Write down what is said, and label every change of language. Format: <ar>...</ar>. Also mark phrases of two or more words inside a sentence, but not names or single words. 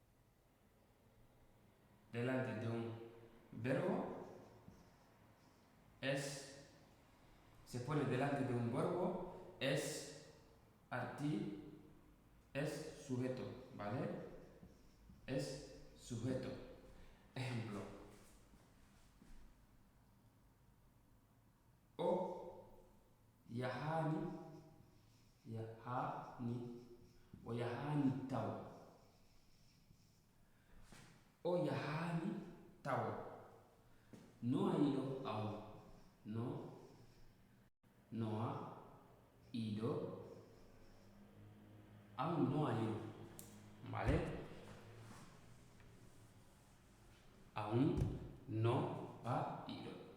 <es>Delante de un verbo se pone delante de un verbo, es sujeto, ¿vale? Es sujeto. Ejemplo.</es> <ff>O yahani o yahani tau. O yahani tau.</ff> <es>No ha ido aún. No ha ido. Aún no ha ido. ¿Vale? Aún no ha ido.</es>